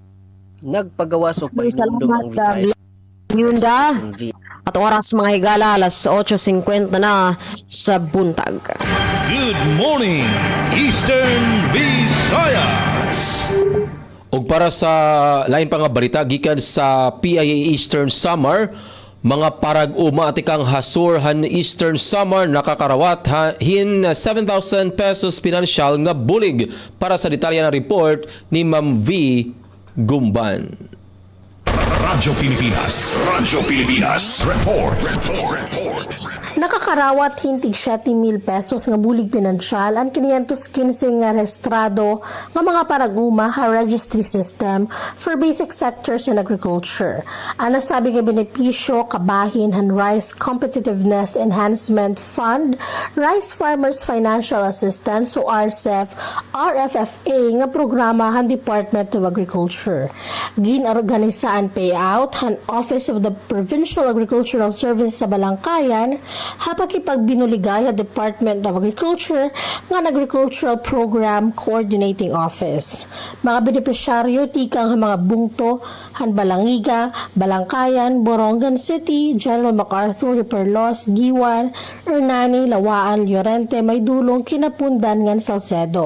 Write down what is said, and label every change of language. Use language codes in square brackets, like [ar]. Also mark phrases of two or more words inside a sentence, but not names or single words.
[ceb] Nagpagawas og pahinumdum ang Visayas. Yunda, at oras mga higala, alas 8:50 na sa buntag. [en] Good morning, Eastern Visayas. [ceb] Ug para sa lain pa nga balita gikan sa PIA Eastern Samar, [war] mga parag-uma atikang Hasurhan Eastern Samar nakakarawat hin 7,000 pesos pinansyal nga bulig. [ceb] Para sa detalye na report ni Ma'am V. Gumban. Radyo Pilipinas. Report. [war] Nakakarawat hintig 7,000 pesos nga bulig pinansyal ang 515 nga rehistrado nga mga paraguma ha [en] registry system for basic sectors in agriculture. [war] Ang nasabi nga benepisyo kabahin han Rice Competitiveness Enhancement Fund, Rice Farmers Financial Assistance o RCEF, RFFA nga programa han Department of Agriculture. Ginorganisaan payout han Office of the Provincial Agricultural Service sa Balangkayan hapakipagbinuligay sa Department of Agriculture nga Agricultural Program Coordinating Office. Mga benepisyaryo tikang mga bungto, han Balangiga, Balangkayan, Borongan City, General MacArthur, Perlos, Giwan, Hernani, Lawaan, Llorente, may dulong kinapundan ngan Salcedo.